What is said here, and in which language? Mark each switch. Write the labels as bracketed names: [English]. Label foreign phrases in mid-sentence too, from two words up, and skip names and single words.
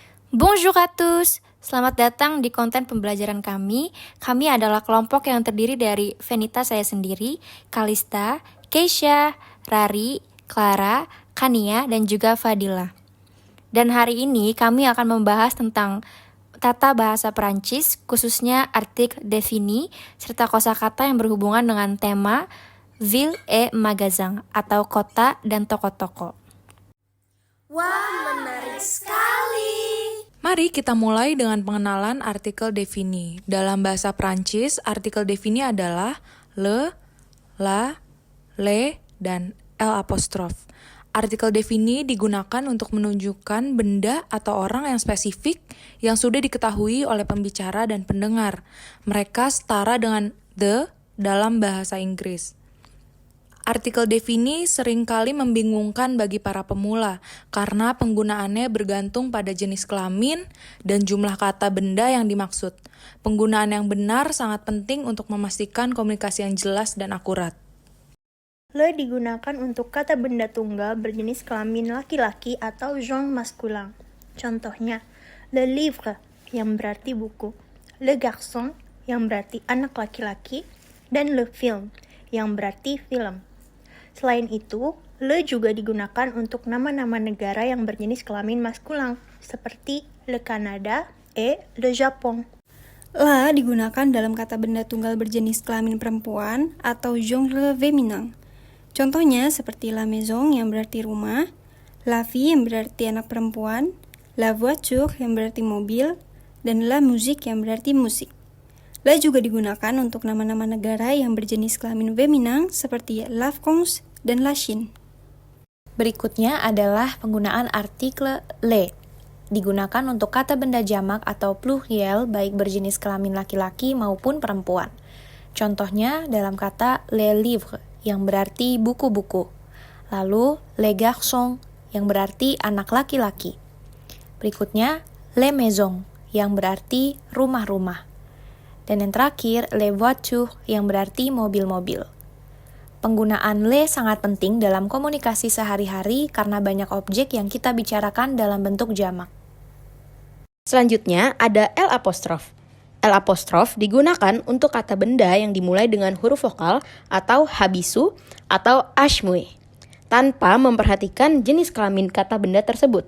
[French] Bonjour à tous, [Indonesian] selamat datang di konten pembelajaran kami. Kami adalah kelompok yang terdiri dari Venita saya sendiri, Kalista, Keisha, Rari, Clara, Kania, dan juga Fadila. Dan hari ini kami akan membahas tentang tata bahasa Perancis, khususnya artikel défini, serta kosakata yang berhubungan dengan tema [French] ville et magasin, [Indonesian] atau kota dan toko-toko. Wah, menarik sekali! Mari kita mulai dengan pengenalan artikel défini. Dalam bahasa Prancis, artikel défini adalah [French] le, la, le, [Indonesian] dan l apostrof. Artikel défini digunakan untuk menunjukkan benda atau orang yang spesifik yang sudah diketahui oleh pembicara dan pendengar. Mereka setara dengan the dalam bahasa Inggris. Artikel défini seringkali membingungkan bagi para pemula karena penggunaannya bergantung pada jenis kelamin dan jumlah kata benda yang dimaksud. Penggunaan yang benar sangat penting untuk memastikan komunikasi yang jelas dan akurat. Le digunakan untuk kata benda tunggal berjenis kelamin laki-laki atau [French] genre masculin. [Indonesian] Contohnya, [French] le livre [Indonesian] yang berarti buku, [French] le garçon [Indonesian] yang berarti anak laki-laki, dan [French] le film [Indonesian] yang berarti film. Selain itu, le juga digunakan untuk nama-nama negara yang berjenis kelamin maskulin, seperti [French] le Canada et le Japon. [Indonesian] La digunakan dalam kata benda tunggal berjenis kelamin perempuan atau [French] genre féminin. [Indonesian] Contohnya seperti [French] la maison [Indonesian] yang berarti rumah, [French] la fille [Indonesian] yang berarti anak perempuan, [French] la voiture [Indonesian] yang berarti mobil, dan [French] la musique [Indonesian] yang berarti musik. La juga digunakan untuk nama-nama negara yang berjenis kelamin feminin seperti [French] la France [Indonesian] dan [French] la Chine. [Indonesian] Berikutnya adalah penggunaan artikel le. Digunakan untuk kata benda jamak atau pluriel baik berjenis kelamin laki-laki maupun perempuan. Contohnya dalam kata [French] les livres [Indonesian] yang berarti buku-buku. Lalu [French] les garçons [Indonesian] yang berarti anak laki-laki. Berikutnya [French] les maisons [Indonesian] yang berarti rumah-rumah. Dan yang terakhir, [French] les voitures [Indonesian] yang berarti mobil-mobil. Penggunaan le sangat penting dalam komunikasi sehari-hari karena banyak objek yang kita bicarakan dalam bentuk jamak. Selanjutnya ada L apostrof. L apostrof digunakan untuk kata benda yang dimulai dengan huruf vokal atau habisu atau ashmue, tanpa memperhatikan jenis kelamin kata benda tersebut.